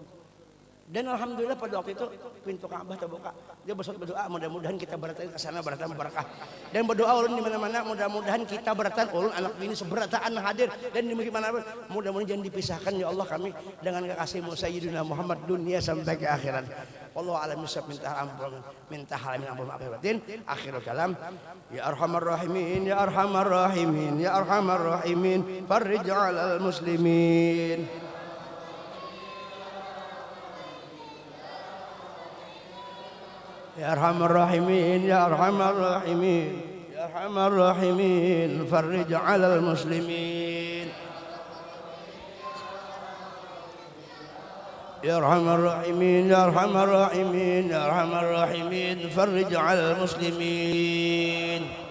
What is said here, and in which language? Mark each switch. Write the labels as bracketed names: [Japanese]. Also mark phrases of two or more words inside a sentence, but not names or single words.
[Banjar] Dan alhamdulillah pada waktu itu pintu Ka'bah terbuka. Dia berdoa mudah-mudahan kita beratan ke sana beratan berkah. Dan berdoa ulun di mana-mana mudah-mudahan kita beratan ulun anak bini seberataan hadir dan di mana mudah-mudahan jangan dipisahkan ya Allah kami dengan kekasihmu Sayyidina Muhammad dunia sampai ke akhirat. [Arabic] والله أعلم بالصواب. [Banjar] Minta halamin ampun maaf batin. [Arabic] آخر الكلام. يا أرحم الراحمين يا أرحم الراحمين يا أرحم الراحمين فرج على المسلمين. يا أرحم الراحمين يا أرحم الراحمين يا أرحم الراحمين فرج على المسلمين يا أرحم الراحمين يا أرحم الراحمين يا أرحم الراحمين فرج على المسلمين.